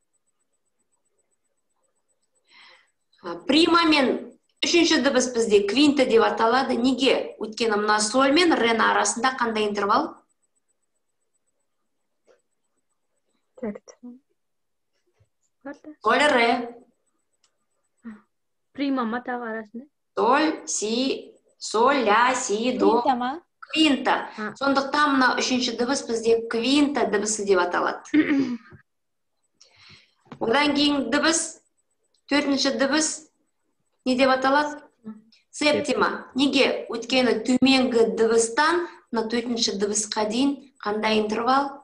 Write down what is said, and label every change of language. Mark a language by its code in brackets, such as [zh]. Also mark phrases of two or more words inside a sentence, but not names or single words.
[kk] Прима мен үшінші дыбыс бізде квинта деп аталады. Неге? Өйткені мына соль мен рен арасында қандай интервал? Соль, ре. Прима ма тағы арасында? Соль, си, соль, ля, си, до. Квинта. Сондықтан мына үшінші дыбыс бізде квинта дыбысы деп аталады. Одан кейін дыбыс, төртінші дыбыс не деп аталады? Септима. Неге? Өйткені төменгі дыбыстан мына төртінші дыбысқа дейін қандай интервал?